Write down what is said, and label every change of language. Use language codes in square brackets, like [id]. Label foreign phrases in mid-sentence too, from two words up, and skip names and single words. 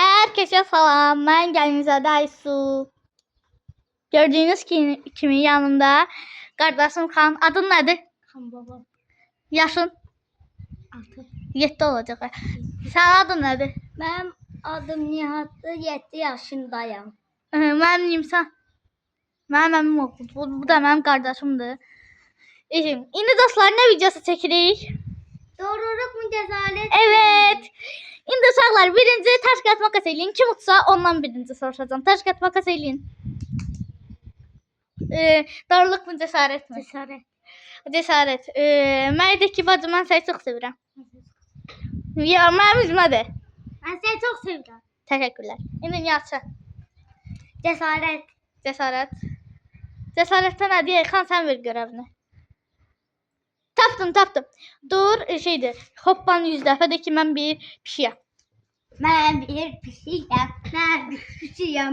[tr] Herkese salam. Ben Gəlinizadə Aysu. Gördüğünüz kimi yanımda kardeşim Xan. Adın nedir? Xan baba. Yaşın? 6. 7 olacak. Sen adın nedir? Benim adım Nihat'tır. 7 yaşındayım. [az] Mənim Nimsan. Mənim əmim oğlu. Bu da mənim qardaşımdır. İndi dostlar ne videosu çekirik? [tr] Doğruluk mu cesaret? Evet. [az] İndi uşaqlar birinci [tr] taş kağıt makas [az] eləyin. Kim utsa ondan birinci soruşacağım. [tr] Taş kağıt makas eləyin. Doğruluk mu cesaret mi? Cesaret. Cesaret. [az] Məydəki bacı mən səni çox sevirəm. Ya mənim üzmədir. [tr] Ben seni çok seviyorum. [az] Təşəkkürlər. İndi Nihatça. [tr] Cesaret. [az] Cesaret. Cesaretdən nə deyək? Xan sən ver görəvini. Tapdım. Dur şeydir. Hoppan 100 dəfə de ki mən bir pişiyəm. [tr] Ben bir pişiyim. Ben bir pişiyim.